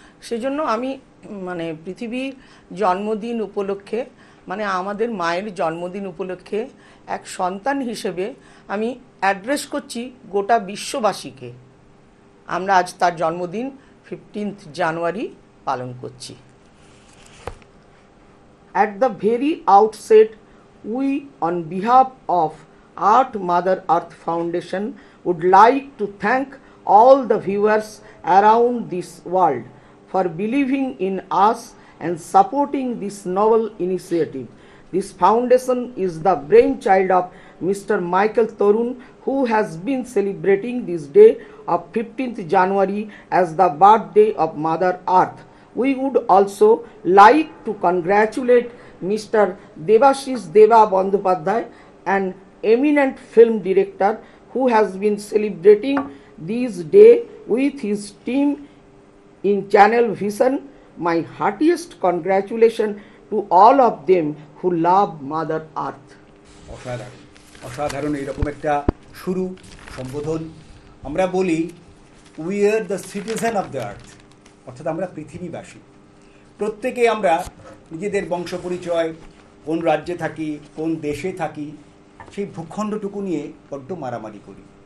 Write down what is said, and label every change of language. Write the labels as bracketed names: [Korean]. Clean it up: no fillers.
[Bangla] সেজন্য আমি পৃথিবীর জন্মদিন উপলক্ষে, আমাদের মায়ের জন্মদিন উপলক্ষে এক সন্তান হিসেবে আমি অ্যাড্রেস করছি গোটা বিশ্ববাসীকে। আমরা আজ তার জন্মদিন 15th জানুয়ারি পালন করছি। [English] At the very outset, we, on behalf of Mother Earth Foundation, would like to thank all the viewers around this world for believing in us and supporting this novel initiative. This foundation is the brainchild of Mr. Michael Torun, who has been celebrating this day of 15th January as the birthday of Mother Earth. We would also like to congratulate Mr. Debashish Deva Bandyopadhyay, an eminent film director who has been celebrating this day with his team in Channel Vision. My heartiest congratulations to all of them who love Mother Earth. [Bangla] অসাধারণ, অসাধারণ এরকম একটা শুরু, সম্বোধন। আমরা বলি [English] we are the citizen of the earth, [Bangla] অর্থাৎ আমরা পৃথিবীবাসী। প্রত্যেকে আমরা নিজেদের বংশ পরিচয়, কোন রাজ্যে থাকি, কোন দেশে থাকি, সেই ভূখণ্ডটুকু নিয়ে বড্ড মারামারি করি।